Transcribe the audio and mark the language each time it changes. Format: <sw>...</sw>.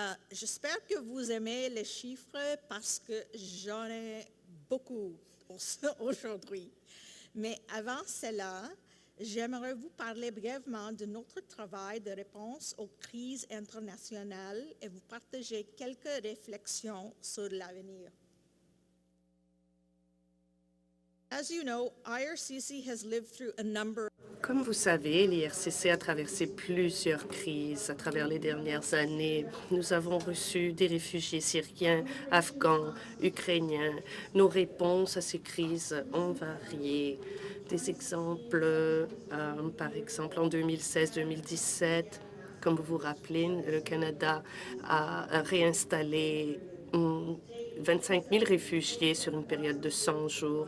<fr>J'espère que vous aimez les chiffres parce que j'en ai beaucoup aujourd'hui. Mais avant cela, j'aimerais vous parler brièvement de notre travail de réponse aux crises internationales et vous partager quelques réflexions sur l'avenir.</fr> <en>As you know, IRCC has lived through a number.</en> <fr>Comme vous savez, l'IRCC a traversé plusieurs crises à travers les dernières années. Nous avons reçu des réfugiés syriens, afghans, ukrainiens. Nos réponses à ces crises ont varié. Des exemples, par exemple, en 2016-2017, comme vous vous rappelez, le Canada a réinstallé 25 000 réfugiés sur une période de 100 jours.</fr>